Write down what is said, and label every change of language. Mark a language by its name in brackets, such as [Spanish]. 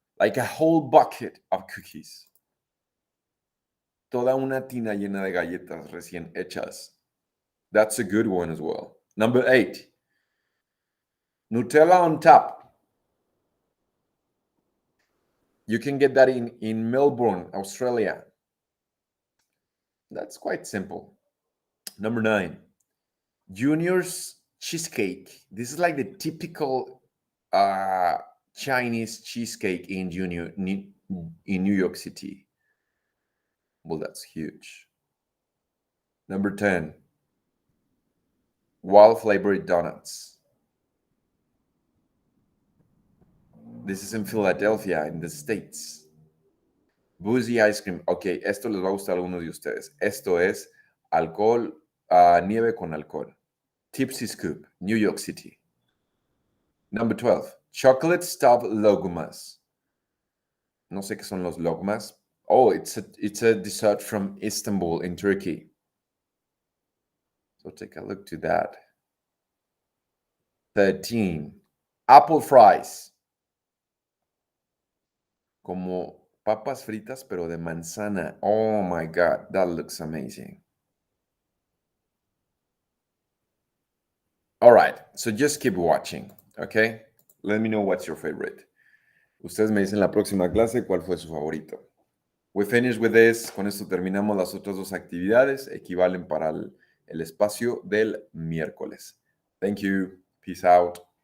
[English] Like a whole bucket of cookies. [Spanish] Toda una tina llena de galletas recién hechas. [English] That's a good one as well. Number 8. Nutella on top. You can get that in Melbourne, Australia. That's quite simple. Number 9. Junior's cheesecake. This is like the typical Chinese cheesecake in New York City. Well, that's huge. Number 10. Wild flavored donuts. This is in Philadelphia, in the States. Boozy ice cream. [Spanish] Ok, esto les va a gustar a algunos de ustedes. Esto es alcohol, nieve con alcohol. [English] Tipsy Scoop, New York City. Number 12. Chocolate stuffed logmas. [Spanish] No sé qué son los logmas. [English] Oh, it's a dessert from Istanbul in Turkey. So take a look to that. 13. Apple fries. [Spanish] Como papas fritas, pero de manzana. [English] Oh my God, that looks amazing. All right, so just keep watching, okay? Let me know what's your favorite. [Spanish] Ustedes me dicen la próxima clase cuál fue su favorito. [English] We finished with this. [Spanish] Con esto terminamos las otras dos actividades. Equivalen para el espacio del miércoles. [English] Thank you. Peace out.